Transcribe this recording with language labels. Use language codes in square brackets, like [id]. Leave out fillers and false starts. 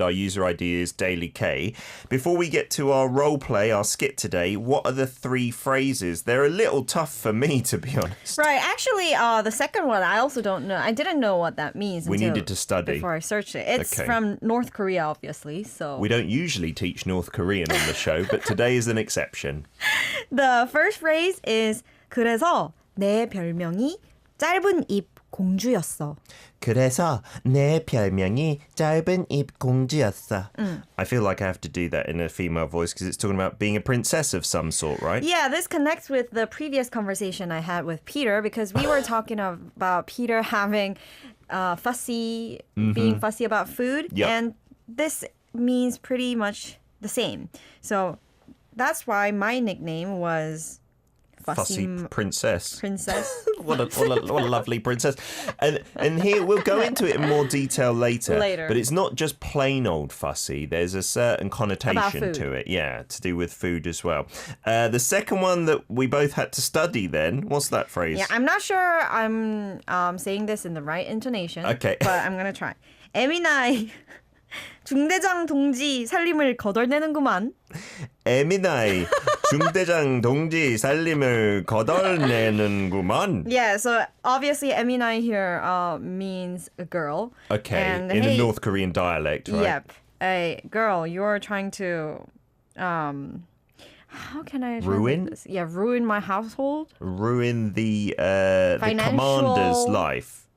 [en] Our user ID is Daily K. Before we get to our role play, our skit today, what are the 3 phrases? They're a little tough for me, to be honest. Right. Actually, the second one, I also don't know. I didn't know what that means. We needed to study. Before I searched it. It's from North Korea, obviously. So we don't usually teach North Korean on the show, but today is an exception. [ko] The first phrase is 그래서 내 별명이 짧은 입 공주였어. 그래서 내 별명이 짧은 입 공주였어. [en] I feel like I have to do that in a female voice because it's talking about being a princess of some sort, right? Yeah, this connects with the previous conversation I had with Peter because we were talking about Peter having being fussy about food. Yep. And this means pretty much the same. So that's why my nickname was Fussy princess. princess. What a lovely princess. And here, we'll go into it in more detail later. But it's not just plain old fussy. There's a certain connotation to it. Yeah, to do with food as well. The second one that we both had to study then, what's that phrase? Yeah, I'm not sure I'm saying this in the right intonation. Okay. But I'm going to try. [ko] 에미나이 중대장 동지 살림을 거덜내는구만. 에미나이 중대장 동지 살림을 거덜내는구만. [en] Yeah, so obviously 에미나이 here means a girl. Okay, and, in a North Korean dialect, right? Yep. Hey, girl, you're trying to how can I ruin this? Yeah, ruin my household. Ruin the commander's life.